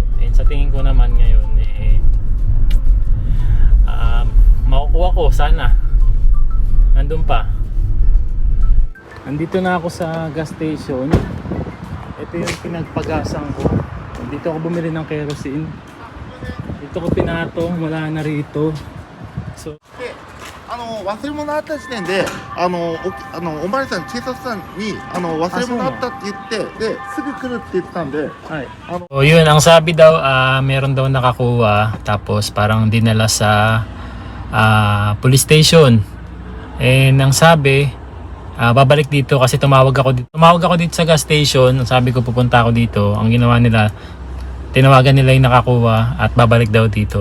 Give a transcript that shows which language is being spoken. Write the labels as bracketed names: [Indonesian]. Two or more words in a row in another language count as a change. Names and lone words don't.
[Filipino] And sa tingin ko naman ngayon makukuha ko sana. Nandun pa. Andito na ako sa gas station. Ito yung pinagpagasan ko. Dito ako bumili ng kerosene. Dito ko pinatong, wala na rito. So, [Japanese] 忘れ物あった時点でおまわりさん警察さんに忘れ物あったって言ってですぐ来るって言ってたんで、はい、 [Filipino] so yun, ang sabi daw meron daw nakakuha tapos parang dinala sa police station. And ang sabi babalik dito kasi tumawag ako dito sa gas station. Sabi ko pupunta ako dito. Ang ginawa nila, tinawagan nila yung nakakuha at babalik daw dito.